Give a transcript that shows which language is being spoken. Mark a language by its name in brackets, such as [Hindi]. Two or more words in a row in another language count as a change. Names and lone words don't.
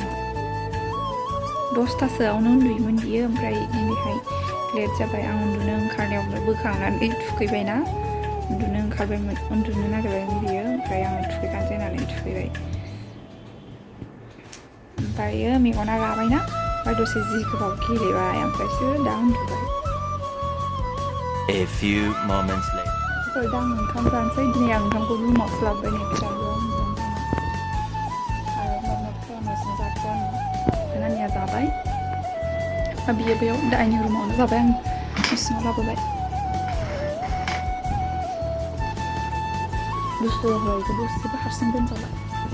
[Bodo] 10थासोआवनो उन्दुयोमोन बियो ओमफ्राय दिनैहाय लेट जाबाय आं उन्दुनो ओंखारनायावनो बोखांनानै थुखैबायना उन्दुनो नागिरबायमोन बियो ओमफ्राय आङो थुखैखानोसै होननानै थुखैबाय ओमफ्रायो मेगना गाबायना ओमफ्राय दसे जि गोबाव गेलेबाय ओमफ्रायसो दा उन्दुबाय [English] A few moments later. [Bodo] दा आं ओंखाम जानोसै दिनै आं ओंखामखौ रुमावसो लाबोबाय नै फिसाजोआ आरो माबा खालामगासिनो जाथ'वा आङो नानिया जाबाय बियो बेयाव डाइनिं रुमावनो जाबाय आं इसिङाव लाबोबाय दुस्थु जाबाय बेखौ दसेबो हारसिं दोनजाबाय